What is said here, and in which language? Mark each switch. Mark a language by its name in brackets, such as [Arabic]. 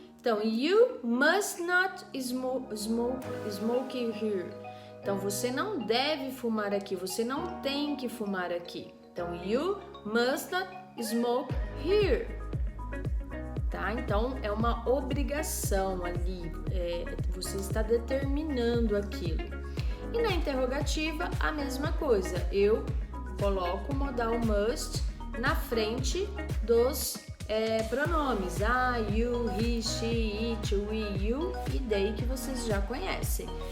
[Portuguese] Então, [English] you must not smoke here. [Portuguese] Então, você não deve fumar aqui, você não tem que fumar aqui. [English] Então, you must not smoke here. [Portuguese] Tá? Então, é uma obrigação ali, você está determinando aquilo. E na interrogativa, a mesma coisa, eu coloco o modal must na frente dos pronomes, you, he, she, it, we, you e they, que vocês já conhecem.